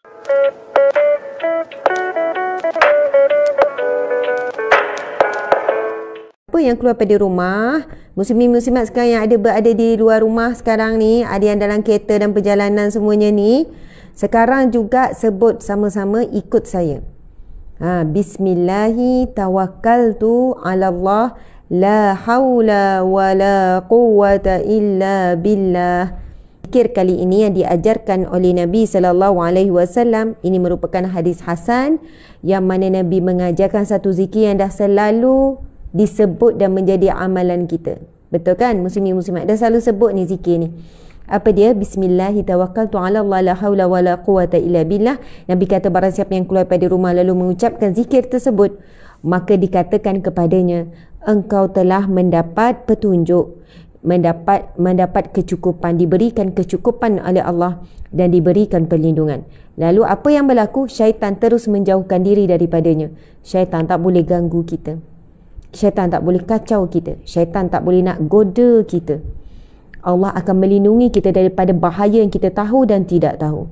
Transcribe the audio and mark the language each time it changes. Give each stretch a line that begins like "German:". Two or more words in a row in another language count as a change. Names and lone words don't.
Malay: Apa yang keluar pada rumah, muslimin-muslimat sekarang yang berada di luar rumah sekarang ni, ada yang dalam kereta dan perjalanan semuanya ni, sekarang juga sebut sama-sama ikut saya.
Arabic: بسم الله توكلت على الله، لا حول ولا قوة إلا بالله.
Malay: Zikir kali ini yang diajarkan oleh Nabi SAW, ini merupakan hadis hasan yang mana Nabi mengajarkan satu zikir yang dah selalu disebut dan menjadi amalan kita. Betul kan muslimin-muslimat? Dah selalu sebut ni zikir ni. Apa dia?
Arabic: بسم الله توكلت على الله، لا حول ولا قوة إلا بالله.
Malay: Nabi kata barang siapa yang keluar pada rumah lalu mengucapkan zikir tersebut, maka dikatakan kepadanya, engkau telah mendapat petunjuk, mendapat kecukupan, diberikan kecukupan oleh Allah dan diberikan perlindungan. Lalu apa yang berlaku? Syaitan terus menjauhkan diri daripadanya. Syaitan tak boleh ganggu kita. Syaitan tak boleh kacau kita. Syaitan tak boleh nak goda kita. Allah akan melindungi kita daripada bahaya yang kita tahu dan tidak tahu.